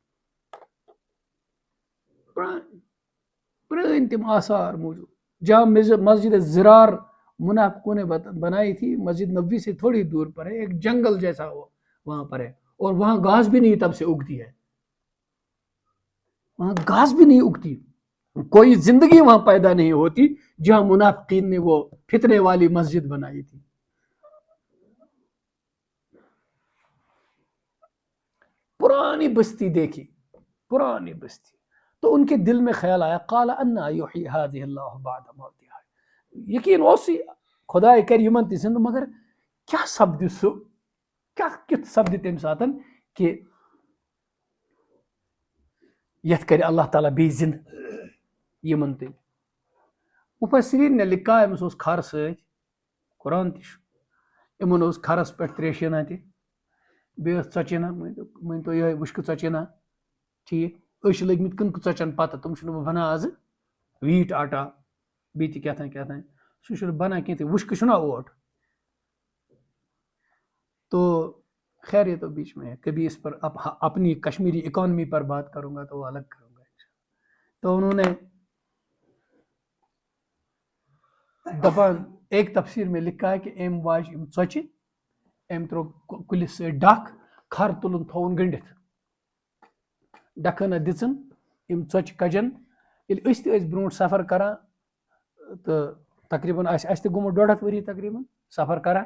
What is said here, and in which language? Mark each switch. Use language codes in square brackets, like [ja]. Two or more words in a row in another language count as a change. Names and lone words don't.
[ks] پرٛٲنۍ تِم آثار موٗجوٗد [ur] جامع مسجد زرار منافقوں نے بنائی تھی مسجد نبوی سے تھوڑی دور پر ہے ایک جنگل جیسا وہاں پر ہے اور وہاں گھاس بھی نہیں تب سے اگتی ہے وہاں گھاس بھی نہیں اگتی کوئی زندگی وہاں پیدا نہیں ہوتی جہاں منافقین نے وہ فتنے والی مسجد بنائی تھی پرانی بستی دیکھی پرانی بستی تو ان کے دل میں خیال آیا [ar] قال انا یحیی هذه اللہ بعد موتها [ks] یقین اوسٕے خداے کرِ یِمن تہِ زندٕ مگر کیاہ سپدِ سُہ کیاہ کیُتھ سپدِ تمہِ ساتہٕ کہ یتھ کرِ اللہ تعالیٰ بیٚیہِ زندٕ یِمن تہِ [ur] مفسرین نے لکھا [ks] أمِس اوس کھر سۭتۍ قرآن تہِ چھُ یِمن اوس کھرس پٮ۪ٹھ تریشیٖنا تہِ بیٚیہِ ٲس ژۄچیٖنا مٲنۍتو یِہوے وُشکہٕ ژۄچیٖنا ٹھیٖک أسۍ چھِ لٔگۍ مٕتۍ کٕنکہٕ ژۄچین پتہٕ تِم چھِنہٕ بہٕ بنان آزٕ ویٖٹ آٹا بیٚیہِ تہِ کیٛاہ تام سُہ چھُنہٕ بنان کینٛہہ تہِ وُشکہٕ چھُنہ اوٹ [ur] تو خیر یہ تو بیچ میں ہے کبھی اس پر اپنی کشمیری اکانومی پر بات کروں گا تو وہ الگ کروں گا تو انہوں نے دپان ایک تفسیر میں لکھا ہے کہ [ks] ایم واج ام ژۄچہِ أمۍ ترٛوو کُلِس سۭتۍ ڈکھ کھر تُلُن تھووُن گٔنڈِتھ ڈکھٲنہ دِژٕن یِم ژۄچہِ کجن ییٚلہِ أسۍ تہِ ٲسۍ برونٛٹھ سفر کران تہٕ تقریٖباً آسہِ اَسہِ تہِ گوٚمُت 1.5 ؤری تقریٖباً سفر کران